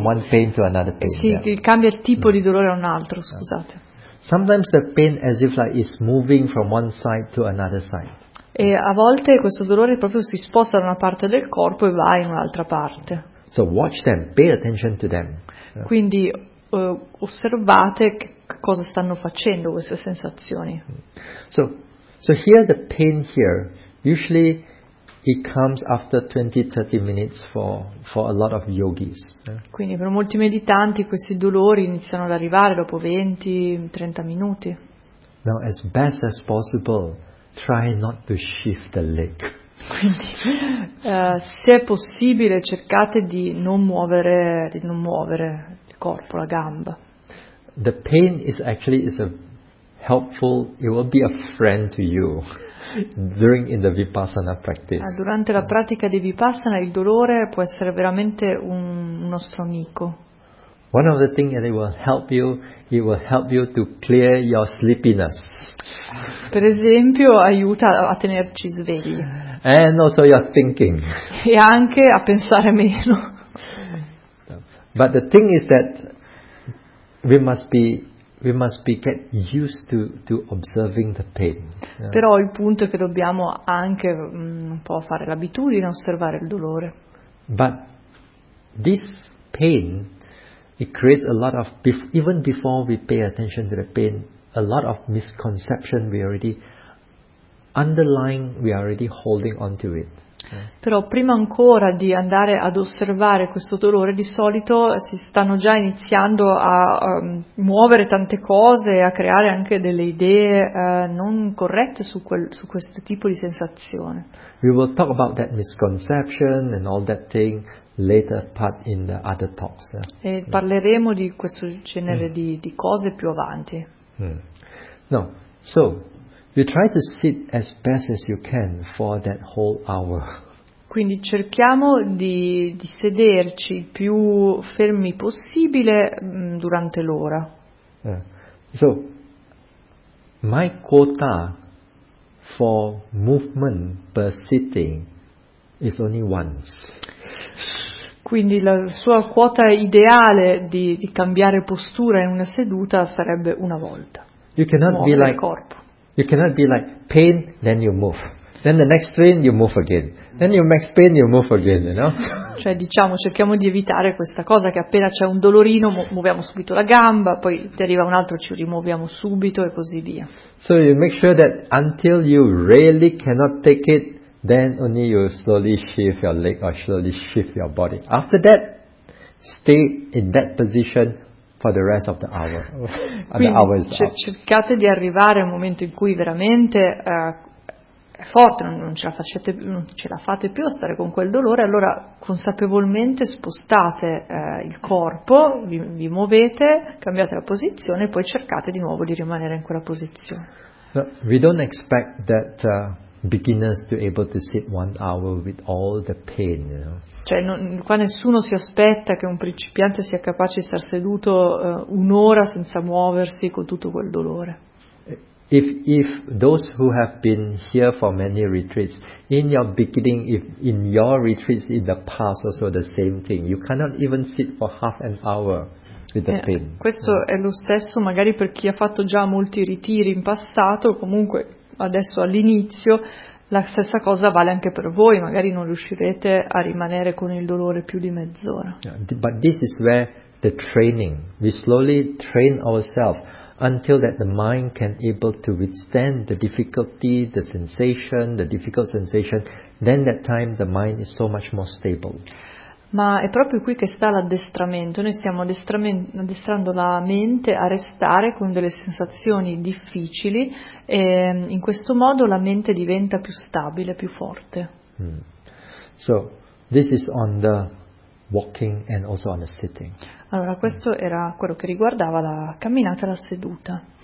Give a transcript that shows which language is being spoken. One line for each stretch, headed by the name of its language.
Italian: Il cambio il tipo di dolore a un altro, scusate.
English: Sometimes the pain as if like it's moving from one side to another side.
Italian: E a volte questo dolore proprio si sposta da una parte del corpo e va in un'altra parte.
English: So watch them, pay attention to them.
Italian: Quindi osservate che cosa stanno facendo queste sensazioni.
English: So here the pain here, usually it comes after 20-30 minutes for a lot of yogis.
Italian: Quindi per molti meditanti questi dolori iniziano ad arrivare dopo 20-30 minuti.
English: Now as best as possible, try not to shift the leg.
Italian: Quindi, se è possibile, cercate di non muovere il corpo, la gamba.
English: The pain is actually a helpful. It will be a friend to you in the vipassana practice.
Italian: Durante la pratica di vipassana, il dolore può essere veramente un nostro amico.
English: One of the things that it will help you to clear your sleepiness.
Italian: Per esempio, aiuta a tenerci svegli.
English: And also your thinking.
Italian: E anche a pensare meno.
English: But the thing is that we must get used to observing the pain.
Italian: Però il punto è che dobbiamo anche un po' fare l'abitudine a osservare il dolore.
English: But this pain, it creates a lot of, even before we pay attention to the pain, a lot of misconception we already holding onto it.
Italian: Però prima ancora di andare ad osservare questo dolore, di solito si stanno già iniziando a muovere tante cose, a creare anche delle idee non corrette su questo tipo di sensazione.
English: We will talk about that misconception and all that thing later part in the other talks.
Italian: E parleremo di questo genere di cose più avanti.
English: No, so you try to sit as best as you can for that whole hour.
Italian: Quindi cerchiamo di sederci il più fermi possibile durante l'ora.
English: So my quota for movement per sitting is only once.
Italian: Quindi la sua quota ideale di cambiare postura in una seduta sarebbe una volta.
English: You cannot
Italian: muovere il
English: like
Italian: corpo.
English: You cannot be like pain, then you move. Then the next pain, you move again. Then you max pain, you move again, you know?
Italian: Cioè, diciamo, cerchiamo di evitare questa cosa che appena c'è un dolorino muoviamo subito la gamba, poi ti arriva un altro, ci rimuoviamo subito e così via.
English: So you make sure that until you really cannot take it, then only you slowly shift your leg or slowly shift your body. After that, stay in that position for the rest of the hour.
Italian: Quindi
English: the hour is
Italian: cercate di arrivare al momento in cui veramente è forte, non ce la fate più a stare con quel dolore, allora consapevolmente spostate il corpo, vi muovete, cambiate la posizione e poi cercate di nuovo di rimanere in quella posizione.
English: No, we don't expect that beginners to able to sit one hour with all the pain, you know?
Italian: Cioè, qua nessuno si aspetta che un principiante sia capace di star seduto un'ora senza muoversi con tutto quel dolore.
English: If those who have been here for many retreats, in your beginning, if in your retreats in the past also the same thing, you cannot even sit for half an hour with the pain.
Italian: Questo è lo stesso magari per chi ha fatto già molti ritiri in passato, comunque adesso all'inizio la stessa cosa vale anche per voi, magari non riuscirete a rimanere con il dolore più di mezz'ora.
English: But this is where the training, we slowly train ourselves until that the mind can able to withstand the difficulty, the sensation, the difficult sensation, then that time the mind is so much more stable.
Italian: Ma è proprio qui che sta l'addestramento. Noi stiamo addestrando la mente a restare con delle sensazioni difficili e in questo modo la mente diventa più stabile, più forte.
English: So, this is on the walking and also on the sitting.
Italian: Allora, questo era quello che riguardava la camminata e la seduta.